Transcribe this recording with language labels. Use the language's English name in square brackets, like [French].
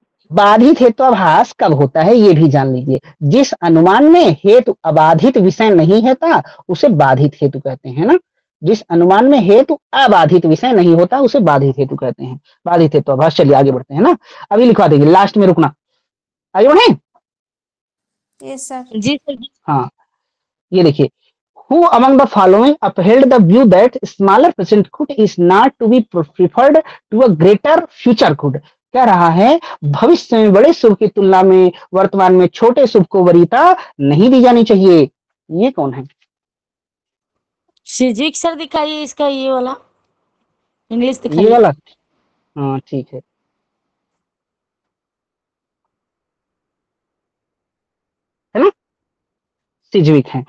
[Hindi] बाधित हेतुआभास कब होता है ये भी जान लीजिए। जिस अनुमान में हेतु अबाधित विषय नहीं होता उसे बाधित हेतु कहते हैं ना। जिस अनुमान में हेतु अबाधित विषय नहीं होता उसे बाधित हेतु कहते हैं, बाधित हेतुआभास। चलिए आगे बढ़ते हैं ना, अभी लिखवा देंगे, लास्ट में रुकना। आगे बढ़े। [English] Yes sir. [Hindi] जी सर। हाँ, ये देखिए, [English] who among the following upheld the view that smaller present good is not to be preferred to a greater future good? [Hindi] कह रहा है भविष्य में बड़े शुभ की तुलना में वर्तमान में छोटे शुभ को वरीयता नहीं दी जानी चाहिए। ये कौन है? फिजिक्स सर दिखाइए इसका, ये वाला इंग्लिश ये दिखाइए। वाला, हाँ ठीक है ना, सिज्विक है।